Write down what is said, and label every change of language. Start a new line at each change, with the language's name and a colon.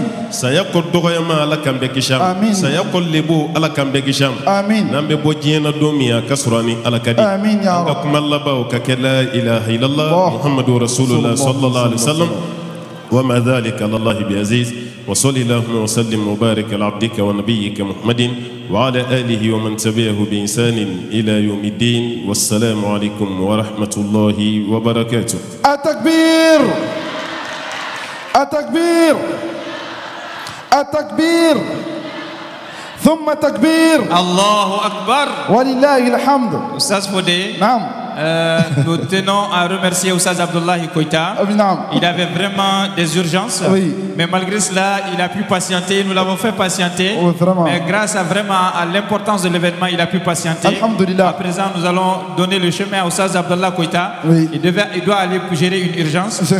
Arabic: saya ko dogoyama ala kambe kisham saya ko lebo ala kambe kisham nambe bojena domiya kasurani ala kadi anga kumallaba o kakela ilaha illallah muhammadur rasulullah sallallahu alaihi wasallam وما ذلك على الله بعزيز وصلى اللهم وسلم وبارك على عبدك ونبيك محمد وعلى آله ومن تبعه بإحسان إلى يوم الدين والسلام عليكم ورحمة الله وبركاته. التكبير التكبير التكبير ثم تكبير الله أكبر ولله الحمد. أستاذ Fodé. نعم.
French: Nous tenons à remercier Oussaz Abdullahi Koita. Il avait vraiment des urgences, mais malgré cela, il a pu patienter. Nous l'avons fait patienter, mais grâce à l'importance de l'événement, il a pu patienter. À présent, nous allons donner le chemin à Oussaz Abdullahi Koita. Il doit aller gérer une urgence.